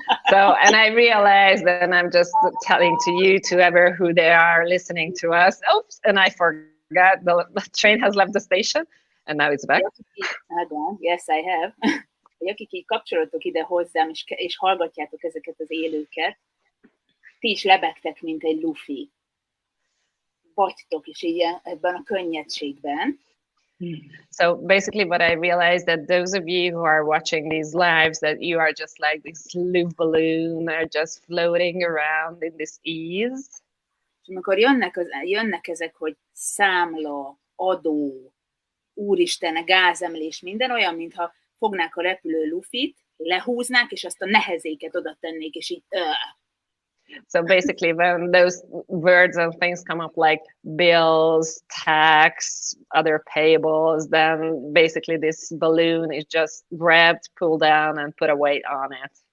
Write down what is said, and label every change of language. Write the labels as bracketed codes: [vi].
[en] So, and I realized that I'm just telling to you, to ever who they are listening to us, oops, and I forgot, the train has left the station, and now it's back. Yes, I have. [hu] Hogy akik így kapcsolódtok ide hozzám, és hallgatjátok ezeket az élőket, ti is lebegtek, mint egy lufi. Vagytok is így ebben a könnyedségben. [en] So basically what I realized that those of you who are watching these lives, that you are just like this loop balloon, are just floating around in this ease. [hu] És amikor jönnek ezek, hogy számla, adó, úristen, gázemlés, minden olyan, mintha fognák a repülő lufit, lehúznák, és azt a nehezéket oda tennék, és így [en] So basically, when those words and things come up like bills, tax, other payables, then basically this balloon is just grabbed, pulled down, and put a weight on it.